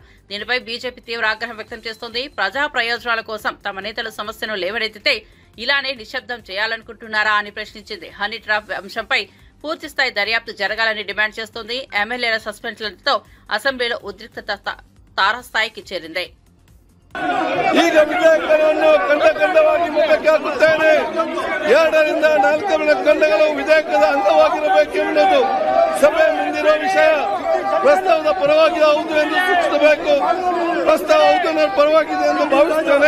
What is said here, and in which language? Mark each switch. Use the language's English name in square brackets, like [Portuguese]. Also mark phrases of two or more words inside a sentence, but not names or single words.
[Telugu] దీనిపై బీజేపీ తీవ్ర ఆగ్రహం వ్యక్తం చేస్తోంది. ప్రజా ప్రయోజనాల కోసం తమ నేతలు సమస్యను లేవనెత్తితే ఇలానే నిశ్శబ్దం చేయాలనుకుంటున్నారా అని ప్రశ్నించింది. [English] honey trap [Telugu] అంశంపై పూర్తిస్థాయి దర్యాప్తు జరగాలని డిమాండ్ చేస్తోంది. ఎమ్మెల్యేల సస్పెన్షన్లతో అసెంబ్లీలో ఉద్రిక్తత తారాస్థాయికి చేరింది. [Kannada] ಈಗ ವಿಧೇಯಕವನ್ನು ಖಂಡವಾಗಿ ಮುಂದಕ್ಕೆ ಹಾಕುತ್ತೇನೆ. 2 ರಿಂದ 4 ಖಂಡಗಳು ವಿಧೇಯಕದ ಅಂಗವಾಗಿರಬೇಕೆಂಬುದು ಸಭೆ ಮುಂದಿರುವ ವಿಷಯ. ಪ್ರಸ್ತಾವದ ಪರವಾಗಿ ಹೌದು ಎಂದು ಸೂಚಿಸಬೇಕು. ಪ್ರಸ್ತಾವ ಹೌದು ಪರವಾಗಿದೆ ಎಂದು ಭಾವಿಸುತ್ತೇನೆ.